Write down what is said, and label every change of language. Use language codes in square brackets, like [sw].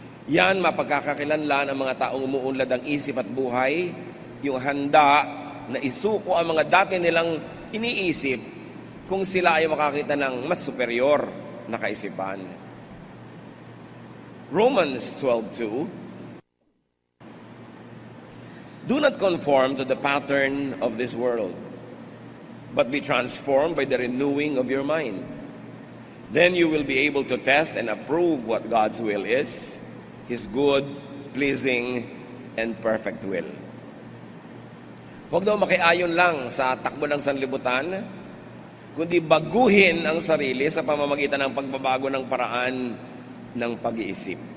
[tl] Yan, mapagkakakilanlan ang mga taong umuunlad ang isip at buhay, yung handa na isuko ang mga dati nilang iniisip kung sila ay makakita ng mas superior na kaisipan. [en] Romans 12:2, do not conform to the pattern of this world, but be transformed by the renewing of your mind. Then you will be able to test and approve what God's will is, His good, pleasing, and perfect will. [tl] Huwag daw makiayon lang sa takbo ng sanlibutan, kundi baguhin ang sarili sa pamamagitan ng pagbabago ng paraan ng pag-iisip.